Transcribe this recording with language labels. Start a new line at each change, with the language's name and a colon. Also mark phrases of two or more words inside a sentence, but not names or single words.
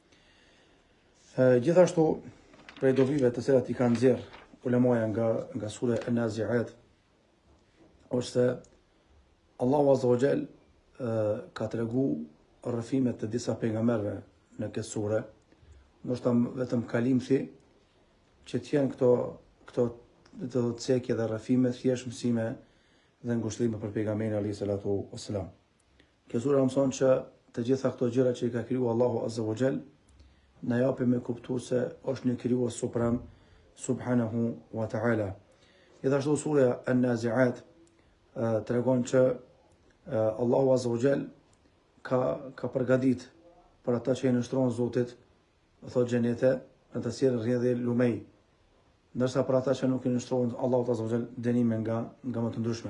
Albanian: Gjithashtu, prej dovive të cilat i kanë nxjerr ulemaja nga sura An-Nazi'at, është se Allahu
Arabic: عز وجل
Albanian: ka treguar rrëfimet të disa pejgamberëve në këtë sure, ndoshta vetëm kalimthi që të jenë këto të cekje dhe rrëfime thjesht mësime dhe ngushëllime për pejgamberin
Arabic: عليه الصلاة والسلام.
Albanian: Kjo sure mëson që të gjitha këto gjëra që i ka krijuar Allahu
Arabic: عز وجل
Albanian: na japi me kuptu se është një krijues suprem
Arabic: سبحانه وتعالى.
Albanian: Gjithashtu sura An-Nazi'at tregon që Allahu
Arabic: عز وجل
Albanian: ka përgatit për ata që i nështron Zotit, thotë xhenete, në të cilën rrjedhë lumej, ndërsa për ata që nuk i nështron Allahu
Arabic: عز وجل
Albanian: dënime nga më të ndryshmet.